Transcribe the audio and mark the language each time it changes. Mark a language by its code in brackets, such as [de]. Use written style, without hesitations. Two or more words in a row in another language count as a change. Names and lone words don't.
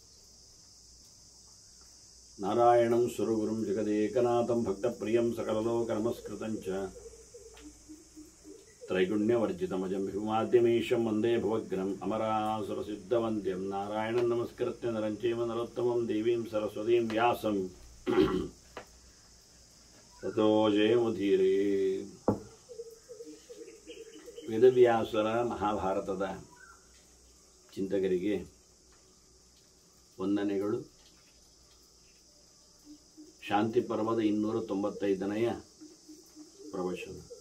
[sa] नारायणं सुरगुरुं जगदेकनाथं भक्तप्रियं सकललोकनमस्कृतं च त्रैगुण्यवर्जितमजं भीमाद्यमीशं वन्दे भवग्रम् अमरासुरसिद्धवन्द्यं नारायणं नमस्कृत्य नरं चैव नरोत्तमं देवीं सरस्वतीं व्यासं ततो ಜಯಮುಧೀರೇ. [kn] ವೇದವ್ಯಾಸರ ಮಹಾಭಾರತದ ಚಿಂತಕರಿಗೆ ವಂದನೆಗಳು. ಶಾಂತಿ ಪರ್ವದ 295ನೆಯ ಪ್ರವಚನ.